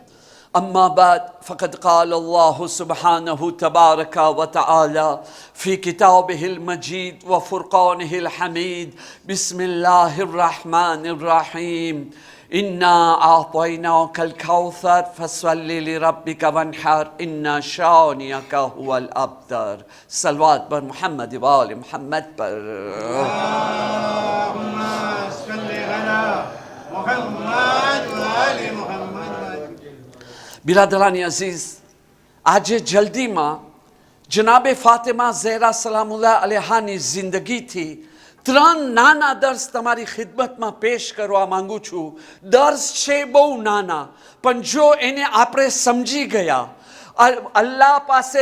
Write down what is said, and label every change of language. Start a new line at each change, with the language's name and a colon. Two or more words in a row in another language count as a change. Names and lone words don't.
Arabic: أما بعد فقد قال الله سبحانه تبارك وتعالى في كتابه المجيد وفرقانه الحميد بسم الله الرحمن الرحيم إنا أعطيناك الكوثر فصل لربك وانحر إن شانئك هو الأبتر
Urdu: صلوات بر محمد وآل محمد پر
Arabic: اللهم صل على محمد وآل محمد وأجل.
Urdu: برادرانی عزیز
Gujarati: આજે જલ્દીમાં જનાબે ફાતિમા ઝહરા સલામુલ્લાહ અલૈહાની જિંદગીથી ત્રણ નાના દર્શ તમારી ખિદમતમાં પેશ કરવા માંગુ છું દર્શ છે બહુ નાના પણ જો એને આપણે સમજી ગયા અલ્લાહ પાસે